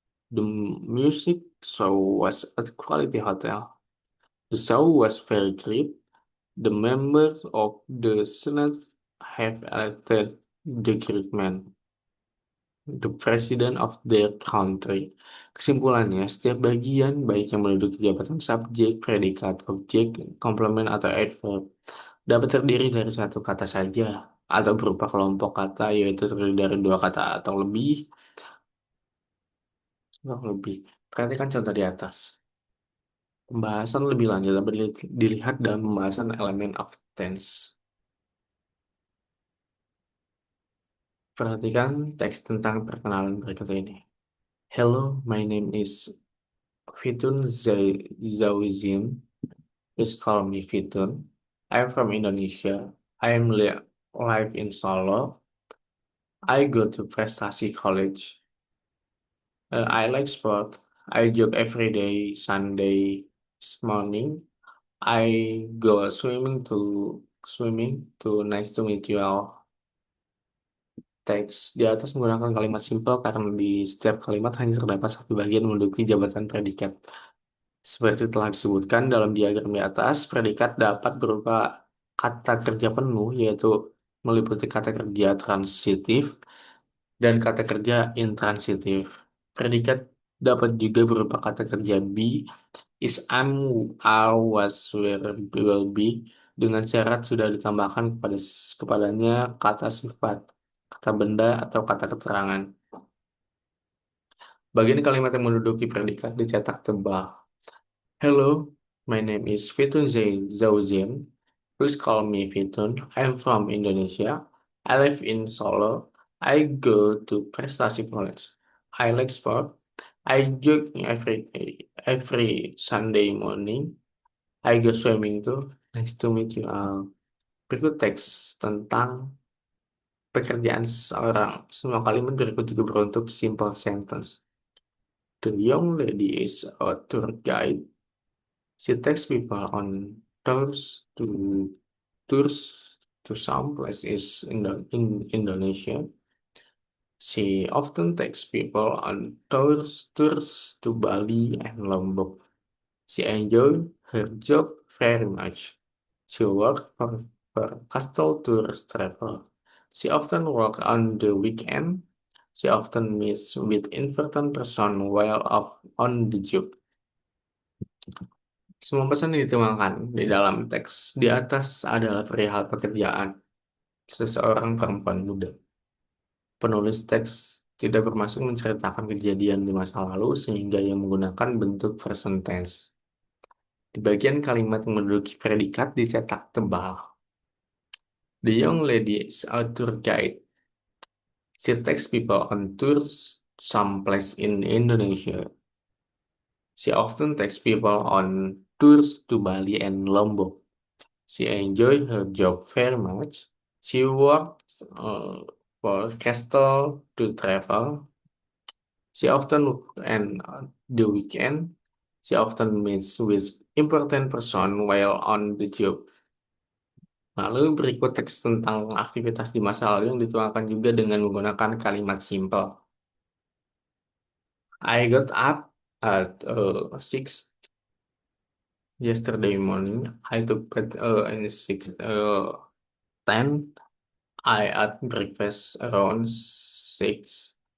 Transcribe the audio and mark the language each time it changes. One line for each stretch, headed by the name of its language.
English: The music show was at Quality Hotel. The show was very great. The members of the Senate have elected the great man, the president of their country.
Indonesian: Kesimpulannya, setiap bagian, baik yang menduduki jabatan subjek, predikat, objek, komplement, atau adverb, dapat terdiri dari satu kata saja, atau berupa kelompok kata, yaitu terdiri dari dua kata atau lebih. Perhatikan contoh di atas. Pembahasan lebih lanjut dapat dilihat dalam pembahasan elemen of tense. Perhatikan teks tentang perkenalan berikut ini.
English: Hello, my name is Fitun Zauzin. Please call me Fitun. I am from Indonesia. I am live in Solo. I go to Prestasi College. I like sport. I jog every day, Sunday morning. I go swimming to nice to meet you all.
Indonesian: Teks di atas menggunakan kalimat simple karena di setiap kalimat hanya terdapat satu bagian menduduki jabatan predikat. Seperti telah disebutkan dalam diagram di atas, predikat dapat berupa kata kerja penuh, yaitu meliputi kata kerja transitif dan kata kerja intransitif. Predikat dapat juga berupa kata kerja be, is, am, are, was, were, will be, dengan syarat sudah ditambahkan kepadanya kata sifat. kata benda, atau kata keterangan. Bagian kalimat yang menduduki predikat dicetak tebal.
English: Hello, my name is Fitun Zauzian. Please call me Fitun. I'm from Indonesia. I live in Solo. I go to Prestasi College. I like sport. I jog every Sunday morning. I go swimming too. Nice to meet you all.
Indonesian: Berikut teks tentang pekerjaan seseorang. Semua kalimat berikut juga beruntuk simple sentence.
English: The young lady is a tour guide. She takes people on tours to some places in Indonesia. She often takes people on tours to Bali and Lombok. She enjoys her job very much. She works for Castle Tours Travel. She often works on the weekend. She often meets with important person while on the job.
Indonesian: Semua pesan yang dituangkan di dalam teks di atas adalah perihal pekerjaan seseorang perempuan muda. Penulis teks tidak bermaksud menceritakan kejadian di masa lalu sehingga ia menggunakan bentuk present tense. Di bagian kalimat yang menduduki predikat dicetak tebal.
English: The young lady is a tour guide. She takes people on tours someplace in Indonesia. She often takes people on tours to Bali and Lombok. She enjoys her job very much. She works for Castle to travel. She often works on the weekend. She often meets with important person while on the job.
Indonesian: Lalu berikut teks tentang aktivitas di masa lalu yang dituangkan juga dengan menggunakan kalimat simple.
English: I got up at 6 yesterday morning. I took bed in 6:10. I had breakfast around 6.